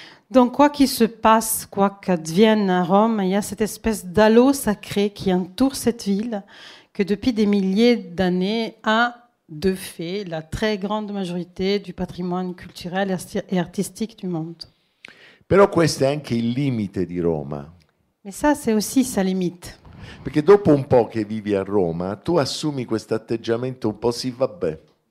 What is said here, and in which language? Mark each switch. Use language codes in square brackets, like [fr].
[fr] Donc, quoi qu'il se passe, quoi qu'advienne à Rome, il y a cette espèce d'halo sacré qui entoure cette ville, que depuis des milliers d'années a, de fait, la très grande majorité du patrimoine culturel et artistique du monde. [it] Però questo è anche il limite di Roma, [fr] Mais ça, c'est aussi sa limite. [it] perché dopo un po' che vivi a Roma, tu assumi questo atteggiamento un po' sì, vabbè.